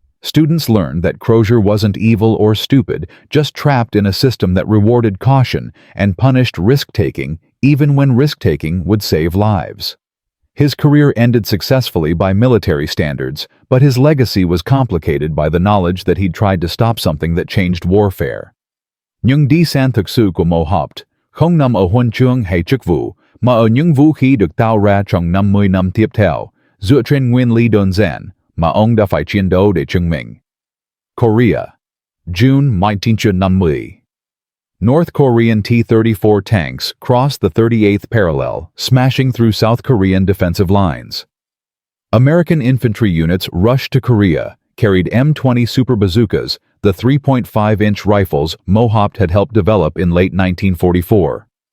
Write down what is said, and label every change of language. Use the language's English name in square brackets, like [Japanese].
[English] Students learned that Crozier wasn't evil or stupid, just trapped in a system that rewarded caution and punished risk-taking even when risk-taking would save lives. His career ended successfully by military standards, but his legacy was complicated by the knowledge that he'd tried to stop something that changed warfare. [Vietnamese] Nhưng đi sang thực sự của Mohaupt không nằm ở huân chương hay chức vụ, mà ở những vũ khí được tạo ra trong 50 năm tiếp theo, dựa trên nguyên lý đơn giản mà ông đã phải chiến đấu để chứng minh. [English] Korea, June 1950. North Korean T-34 tanks crossed the 38th parallel, smashing through South Korean defensive lines. American infantry units rushed to Korea, carried M20 Super Bazookas, the 3.5-inch rifles Mohaupt had helped develop in late 1944.